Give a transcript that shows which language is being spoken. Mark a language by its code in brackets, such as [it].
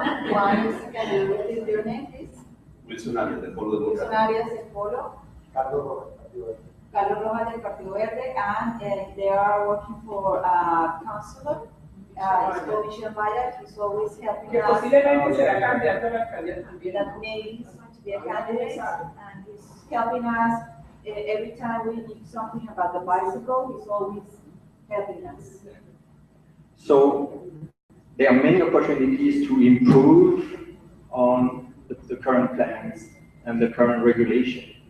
[en] One is, what is your name, please? [es] Wilson Arias, del Polo de Wilson Arias del Polo. Carlos Rojas, Partido Verde. [en] Carlos Rojas del Partido Verde, and they are working for a counselor. It's called Michelle Maya. He's always helping [es] Que [en] us. [es] posiblemente será candidato a la alcaldía también. [en] That maybe he's going to be a candidate, and he's helping us every time we need something about the bicycle. He's always helping us. So there are many opportunities to improve on the current plans and the current regulation.